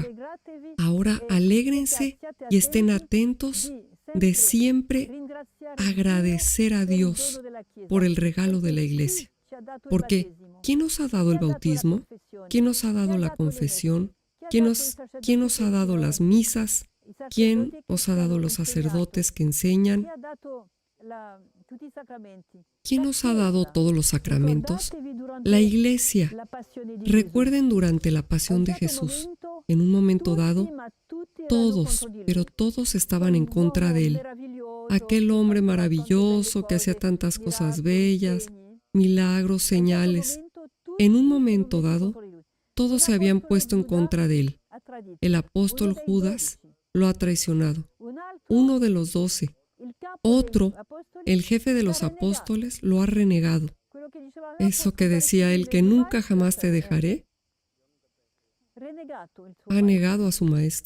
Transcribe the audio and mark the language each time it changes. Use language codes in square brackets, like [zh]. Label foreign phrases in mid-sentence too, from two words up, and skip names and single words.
[es] Ahora alégrense y estén atentos de siempre agradecer a Dios por el regalo de la iglesia. Porque, ¿quién nos ha dado el bautismo? ¿Quién nos ha dado la confesión? ¿Quién nos ha dado las misas? ¿Quién os ha dado los sacerdotes que enseñan? [it] tutti i sacramenti. [es] ¿Quién nos ha dado todos los sacramentos? [it] Ricordatevi durante [es] La Iglesia. [it] la passione di Gesù. [es] Recuerden durante la [it] A [es] pasión [it] un [es] de [it] certo [es] Jesús, [it] momento, [es] en un momento [it] tutti, [es] dado, [it] ma tutti erano [es] todos, [it] contro di lui. [es] pero todos estaban en contra de él. [it] Meraviglioso, [es] Aquel hombre [it] che faceva [es] maravilloso [it] tante [es] que hacía [it] belle [es] tantas [it] cose, [es] cosas [it] miracoli, [es] bellas, [it] segni. [es] milagros, señales. En un momento dado, todos se habían puesto en contra de él. El apóstol Judas lo ha traicionado. Uno de los 12, otro, el jefe de los apóstoles, lo ha renegado. Eso que decía él, que nunca jamás te dejaré, ha negado a su maestro.